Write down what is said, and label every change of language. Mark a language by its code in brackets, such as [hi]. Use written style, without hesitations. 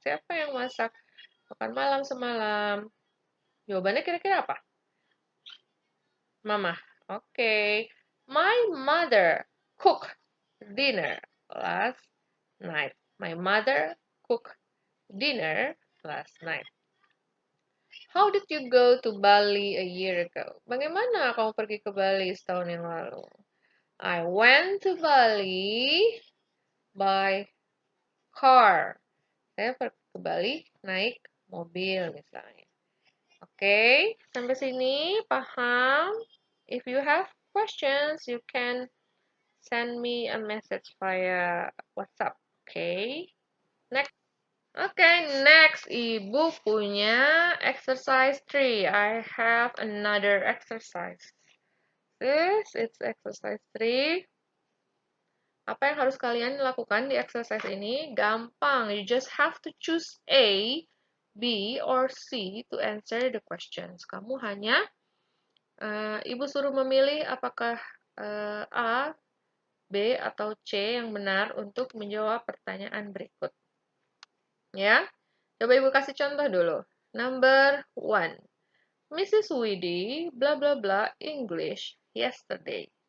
[id] Siapa yang masak makan malam semalam? Jawabannya kira-kira apa? Mama. Oke. [en] My mother cooked dinner last night. My mother cooked dinner last night. How did you go to Bali a year ago? [id] Bagaimana kamu pergi ke Bali setahun yang lalu? [en] I went to Bali by car. [id] Saya pergi ke Bali naik mobil misalnya. Oke, sampai sini paham? [en] If you have questions, you can send me a message via WhatsApp. Okay. Next. Okay, next. [id] Ibu punya exercise 3. [en] I have another exercise. It's exercise 3. [id] Apa yang harus kalian lakukan di exercise ini? Gampang. [en] You just have to choose A, B, or C to answer the questions. [id] Kamu hanya, Ibu suruh memilih apakah A, B, atau C yang benar untuk menjawab pertanyaan berikut. Ya, coba Ibu kasih contoh dulu. [en] Number 1. Mrs. Widi, bla bla bla, English, yesterday.